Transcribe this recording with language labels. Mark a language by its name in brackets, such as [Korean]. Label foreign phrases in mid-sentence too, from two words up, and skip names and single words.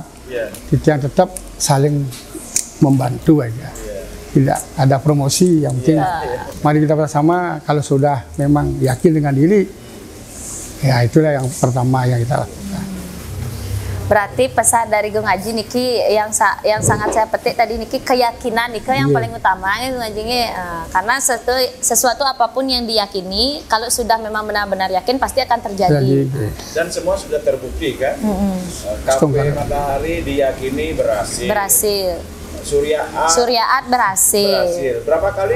[Indonesian] Tiang tetap saling membantu aja. Tidak ada promosi, yang penting mari kita bersama. Kalau sudah memang yakin dengan diri, ya itulah yang pertama yang kita lakukan. Berarti pesan dari Gung Haji niki yang sangat saya petik tadi niki keyakinan niki yang paling utama Gung Haji karena sesuatu apapun yang diyakini kalau sudah memang benar-benar yakin pasti akan terjadi. Dan semua sudah terbukti kan. Kafe Matahari diyakini berhasil. Suryaat berhasil. Berapa kali